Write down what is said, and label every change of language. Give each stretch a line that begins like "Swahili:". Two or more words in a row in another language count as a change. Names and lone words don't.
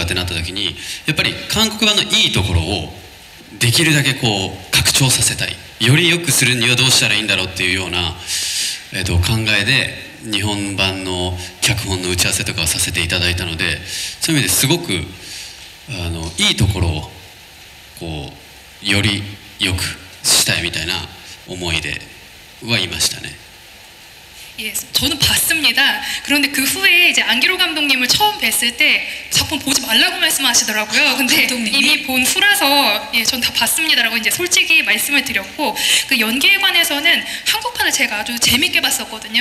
Japanese: ってなった時に、やっぱり韓国版のいいところをできるだけこう拡張させたい、より良くするにはどうしたらいいんだろうっていうような、考えで日本版の脚本の打ち合わせとかをさせていただいたので、そういう意味ですごくいいところをこうより良くしたいみたいな思いではいましたね。
Korean: 예, 저는 봤습니다. 그런데 그 후에 이제 안기로 감독님을 처음 뵀을 때 작품 보지 말라고 말씀하시더라고요. 근데 이미 본 후라서 예, 전 다 봤습니다라고 이제 솔직히 말씀을 드렸고, 그 연기에 관해서는 한국판을 제가 아주 재밌게 봤었거든요.